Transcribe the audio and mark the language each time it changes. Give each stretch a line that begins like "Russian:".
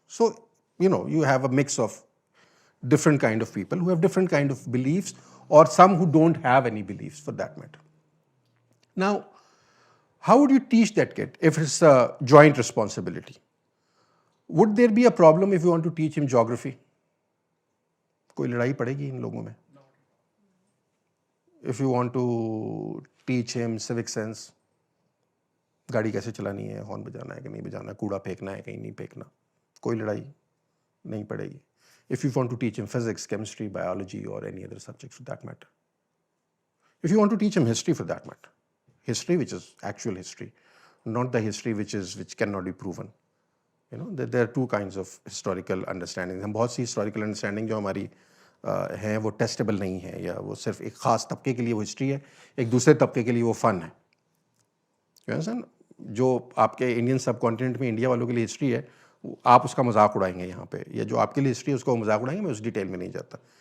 English: So you have a mix of different kind of people who have different kind of beliefs, or some who don't have any beliefs for that matter. Now how would you teach that kid if it's a joint responsibility? Would there be a problem if you want to teach him geography?
Urdu: کوئی لڑائی پڑے گی ان لوگوں میں؟
English: If you want to teach him civic sense,
Urdu: گاڑی کیسے چلانی ہے، ہارن بجانا ہے کہ نہیں بجانا ہے، کوڑا پھینکنا ہے کہیں نہیں پھینکنا، کوئی لڑائی نہیں پڑے گی.
English: If you want to teach him physics, chemistry, biology or any other subject for that matter. If you want to teach him history for that matter, history which is actual history, not the history which cannot be proven. You know, there are two kinds of historical understanding.
Urdu: ہم بہت سی historical understanding جو ہماری ہیں وہ testable نہیں ہے، یا وہ صرف ایک خاص طبقے کے لیے وہ ہسٹری ہے، ایک دوسرے طبقے کے لیے وہ فن ہے. جو آپ کے انڈین سب کانٹیننٹ میں انڈیا والوں کے لیے ہسٹری ہے، آپ اس کا مذاق اڑائیں گے یہاں پہ، یا جو آپ کے لیے ہسٹری ہے اس کو مذاق اڑائیں گے. میں اس ڈیٹیل میں نہیں جاتا.